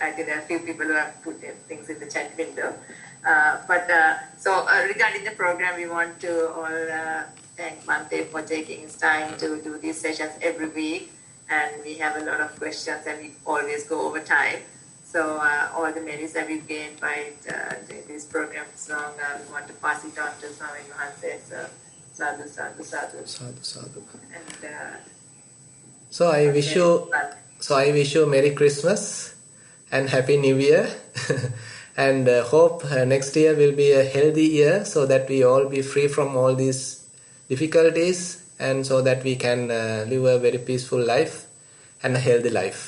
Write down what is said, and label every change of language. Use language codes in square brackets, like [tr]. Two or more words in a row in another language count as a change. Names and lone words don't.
[en] I think there are a few people who have put things in the chat window. Regarding the program, we want to all thank Bhante for taking his time to do these sessions every week. And we have a lot of questions and we always go over time. So all the merits that we've gained by doing these programs long, we want to pass it on to Swami Mahanse. [pi] So sadhu, sadhu, sadhu. Sadhu, sadhu. [en] And so I wish you Merry Christmas and Happy New Year. And hope next year will be a healthy year so that we all be free from all these difficulties and so that we can live a very peaceful life and a healthy life.